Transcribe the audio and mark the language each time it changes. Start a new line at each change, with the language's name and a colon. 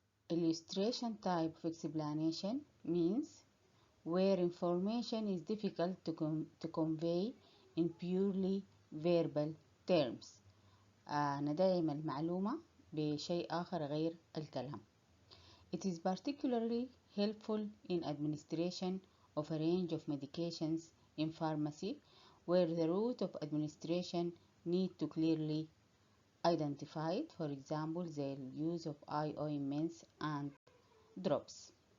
English: Illustration type of explanation means where information is difficult to convey in purely verbal terms.
Arabic: ندعم المعلومة بشيء آخر غير الكلام.
English: It is particularly helpful in administration of a range of medications in pharmacy where the route of administration need to clearly identified, for example, the use of eye ointments and drops.